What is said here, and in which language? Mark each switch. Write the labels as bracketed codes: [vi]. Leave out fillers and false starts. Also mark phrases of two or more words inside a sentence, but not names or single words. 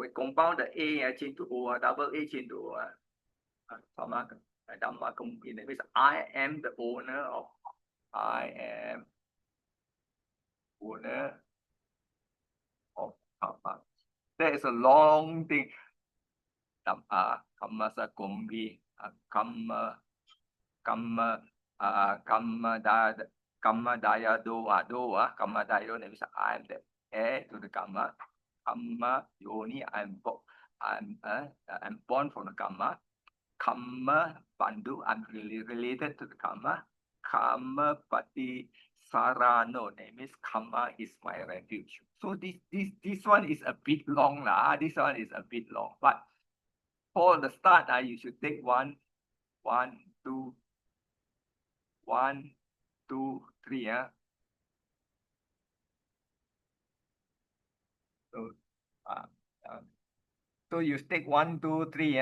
[en] We compound the a change to o, double a change to [pi] kamma dhamma kumhi. [en] That means I am the owner of, I am owner of kamma. That is a long thing. [pi] Kamma sakumhi, kamma kamma kamma daya do kamma daya [en] means I am the heir to the kamma. [pi] Kamma yoni, [en] I'm born from the kamma. [pi] Kamma bandhu, [en] I'm related to the kamma. [pi] Kamma pati sarano, [en] that means kamma is my refuge. So this one is a bit long lah. This one is a bit long, but for the start, you should take one, two, 1, 2, 3. So, so you take 1, 2, 3.